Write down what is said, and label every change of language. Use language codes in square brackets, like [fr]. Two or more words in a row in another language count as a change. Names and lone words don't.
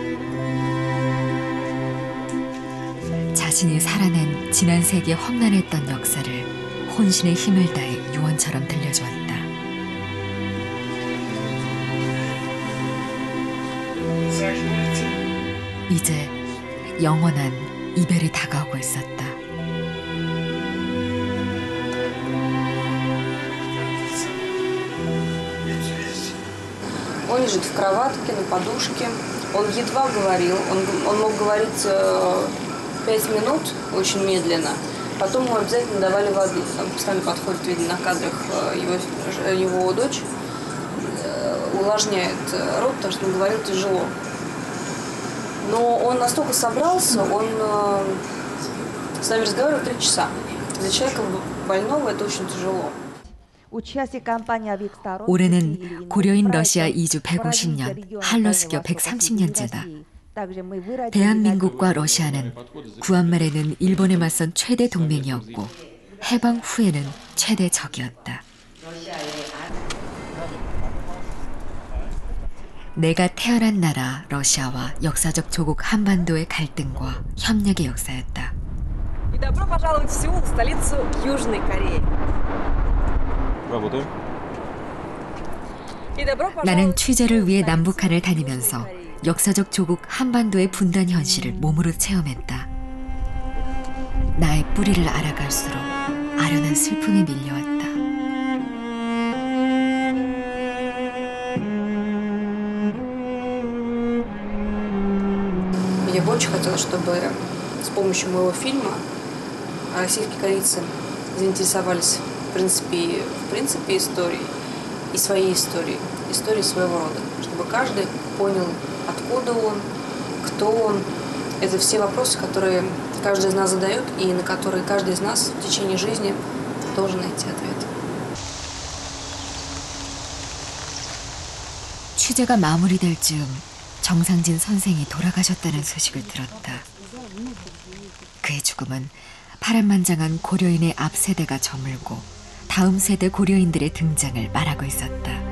[ko] 자신이 살아낸 지난 세기의 험난했던 역사를 혼신의 힘을 다해 유언처럼 들려주었다. 이제 영원한 이별이 다가오고 있었다. [ru] Он лежит в кроватке, на подушке. Он едва говорил. Он мог говорить 5 минут очень медленно. Потом ему обязательно давали воды. Там постоянно подходит, видно, на кадрах его дочь. Увлажняет рот, потому что он говорил тяжело. Но он настолько собрался, он с нами разговаривал 3 часа. Для человека больного это очень тяжело. [ko] 올해는 고려인 러시아 이주 150년, 한로 수교 130년째다. 대한민국과 러시아는 구한 말에는 일본에 맞선 최대 동맹이었고 해방 후에는 최대 적이었다. 내가 태어난 나라 러시아와 역사적 조국 한반도의 갈등과 협력의 역사였다. [ru] И добро пожаловать в Сеул, столицу Южной Кореи. [ko] 나는 취재를 위해 남북한을 다니면서 역사적 조국 한반도의 분단 현실을 몸으로 체험했다. 나의 뿌리를 알아갈수록 아련한 슬픔이 밀려왔다. [ru] Я бы очень хотела, чтобы с помощью моего фильма российские корейцы заинтересовались в принципе историей и своей историей своего рода, чтобы каждый понял, откуда он, кто он. Это все вопросы, которые каждый из нас задает и на которые каждый из нас в течение жизни должен найти ответ. [ko] 취재가 마무리될 즈음 정상진 선생이 돌아가셨다는 소식을 들었다. 그의 죽음은 파란만장한 고려인의 앞 세대가 저물고 다음 세대 고려인들의 등장을 말하고 있었다.